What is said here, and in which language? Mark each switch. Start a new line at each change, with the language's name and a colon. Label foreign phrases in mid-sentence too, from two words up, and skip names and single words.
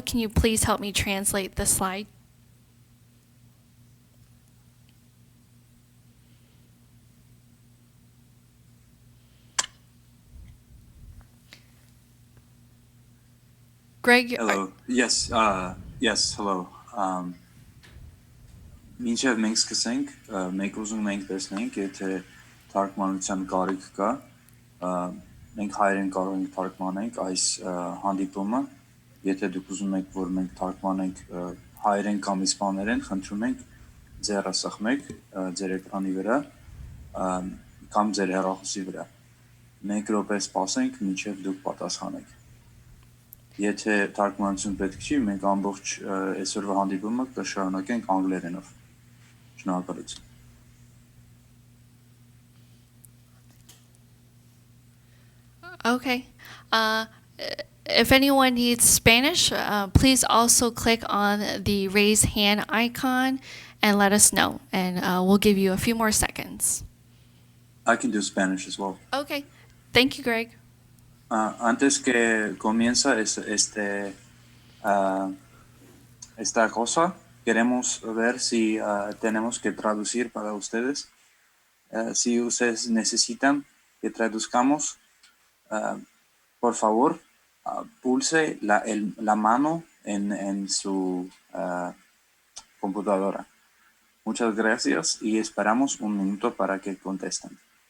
English: Can you please help me translate this slide? Greg, Hello. Yes, hello.
Armenian: Մինչև մենք սկսենք, մենք ուզում ենք տեսնենք, եթե թարգմանության կարիք կա, մենք հայերեն կարող ենք թարգմանենք այս հանդիպումը, եթե դուք ուզում եք, որ մենք թարգմանենք հայերեն կամ իսպաներեն, խնդրում ենք ձեռը սեղմեք ձեր էկրանի վրա կամ ձեր հեռախոսի վրա։ Մեկ րոպե սպասենք, մինչև դուք պատասխանեք։ Եթե թարգմանություն պետք չի, մենք ամբողջ այսօրվա հանդիպումը կշարունակենք անգլերենով։ Շնորհակալություն։
English: Okay. If anyone needs Spanish, please also click on the raise hand icon and let us know, and we'll give you a few more seconds. I can do Spanish as well. Okay. Thank you, Greg.
Spanish: Antes que comienza esta cosa, queremos ver si tenemos que traducir para ustedes. Si ustedes necesitan que traduzcamos, por favor, pulse la mano en su computadora. Muchas gracias y esperamos un minuto para que contesten.